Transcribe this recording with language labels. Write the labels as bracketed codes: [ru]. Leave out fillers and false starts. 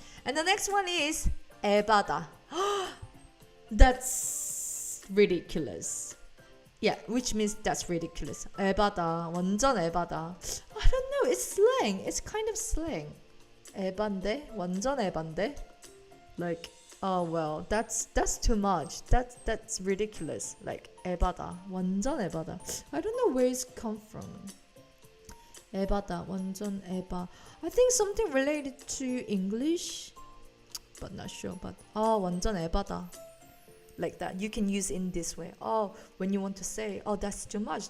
[en] And the next one is 에바다. That's ridiculous. Yeah, which means that's ridiculous. [ko] 에바다, 완전 에바다. [en] I don't know, it's slang. It's kind of slang. [ko] 에반데, 완전 에반데. [en] Like, oh well, that's too much. That's ridiculous. Like [ko] 에바다, 완전 에바다. [en] I don't know where it's come from. [ko] 에바다, 완전 에바. [en] I think something related to English, but not sure. But [ko] 완전 에바다. [en] Like that, you can use in this way. When you want to say, that's too much.